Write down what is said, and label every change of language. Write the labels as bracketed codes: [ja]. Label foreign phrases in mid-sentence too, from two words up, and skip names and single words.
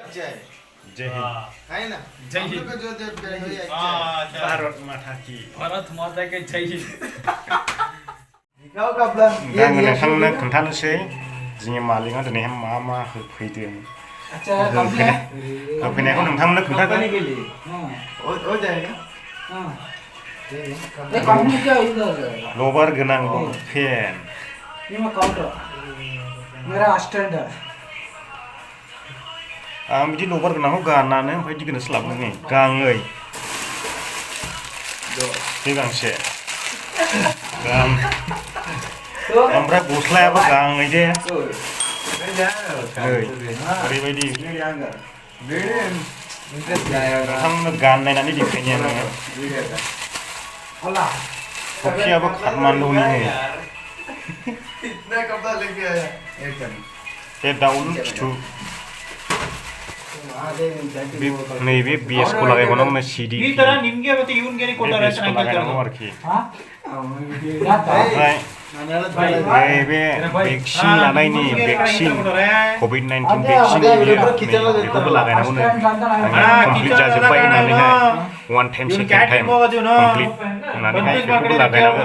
[hi] अच्छा है। जय हिंद। है ना जय हिंद। हम लोग का जो देव प्यार है अच्छा है। भारत माता की भारत माता के जय हिंद। दिखाओ कपड़ा [brx] दा नोंथांनो खोन्थानोसै जोंनि मालिकआ दिनै मा होफैदों [hi] अच्छा कंप्लेन [brx] होफैनायखौ नोंथांनो खोन्थागोन। [hi] हो जाएगा। हां ये कंपनी क्या इधर [brx] लबार गोनां फेन [hi] ये मैं काउंटर मेरा असिस्टेंट है [brx] आं बिदि लबार गोनांखौ गाननानै ओमफ्राय दिगोनो स्लाबनो नै गांनै बे गांसे गां ओमफ्राय गस्लायाबो गांनै दे ओरैबायदि नोंथांनो गाननायनानै देखायनाया नोङो अल्लाह टफियाबो काठमान्डुनि [hi] इतना कपड़ा लेके आया एकदम [brx] बे दाउलुर खिथु नैबे बेसखौ लागायबावनांगौ सिडि [kn] ಈ ತರ ನಿಮಗೆ ಮತ್ತೆ ಇವನಿಗೆ ಕೊಟ್ಟಾರೆ [brx] बेसखौ लागायनांगौ आरोखि हां ओमफ्राय नैबे भेक्सिन लानायनि भेक्सिन कभिड-19 भेक्सिन बेखौबो लागायनांगौनो कमप्लिट जाजोब्बाय होननानैहाय [en] one time second time complete [brx] होननानैहाय बेखौबो लागायनांगोन।